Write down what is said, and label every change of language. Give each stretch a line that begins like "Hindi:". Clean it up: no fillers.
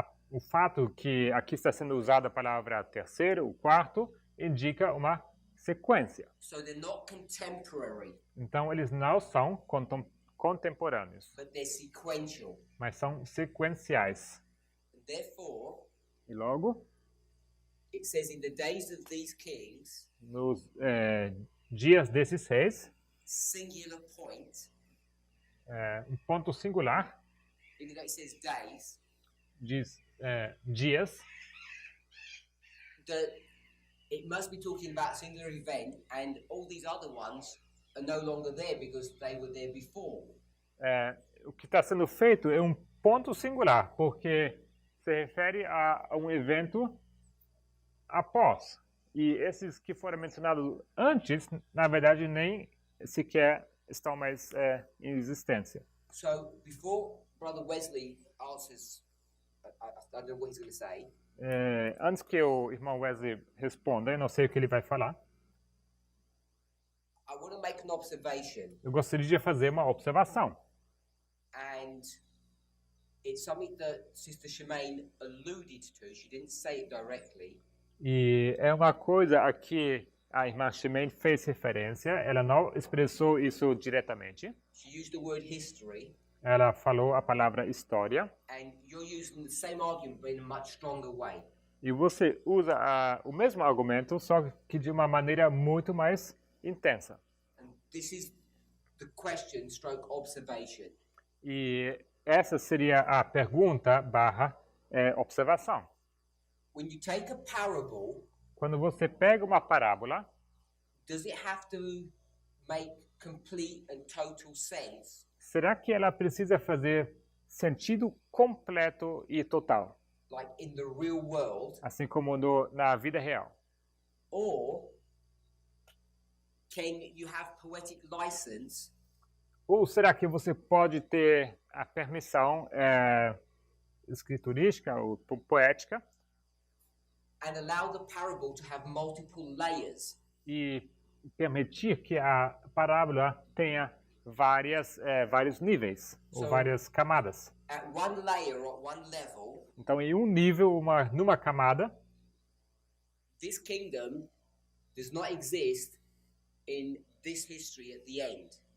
Portuguese: O fato que aqui está sendo usada a palavra terceiro, o quarto, indica uma sequência.
English: So they're not contemporary,
Portuguese: Então, eles não são contemporâneos,
English: but they're sequential.
Portuguese: mas são sequenciais.
English: And therefore,
Portuguese: E logo,
English: it says in the days of these kings,
Portuguese: nos dias desses reis,
English: singular point,
Portuguese: um ponto singular,
English: even though it says days,
Portuguese: diz dias,
English: that it must be talking about singular event, and all these other ones are no longer there because they were there before.
Portuguese: o que está sendo feito é um ponto singular, porque se refere a um evento após. E esses que foram mencionados antes, na verdade, nem sequer estão mais em existência.
English: So before Brother Wesley answers, I don't know what he's going to say.
Portuguese: Antes que o irmão Wesley responda, eu não sei o que ele vai falar,
English: I want to make an observation,
Portuguese: eu gostaria de fazer uma observação.
English: and it's something that Sister Shemaine alluded to. She didn't say it directly,
Portuguese: E é uma coisa a que a irmã Shemaine fez referência, ela não expressou isso diretamente.
English: she used the word history,
Portuguese: Ela falou a palavra história.
English: and you're using the same argument but in a much stronger way.
Portuguese: E você usa o mesmo argumento, só que de uma maneira muito mais intensa.
English: And this is the question stroke observation.
Portuguese: E essa seria a pergunta barra observação.
English: When you take a parable,
Portuguese: Quando você pega uma parábola,
English: does it have to make complete and total sense?
Portuguese: será que ela precisa fazer sentido completo e total,
English: Like in the real world,
Portuguese: assim como na vida real?
English: or can you have poetic license
Portuguese: Ou será que você pode ter a permissão escriturística ou poética
English: and allow the parable to have multiple layers?
Portuguese: e permitir que a parábola tenha vários níveis ou
English: So-
Portuguese: várias camadas?
English: At one layer or at one level,
Portuguese: Então, em um nível, numa camada,
English: this kingdom does not exist in this history at the end.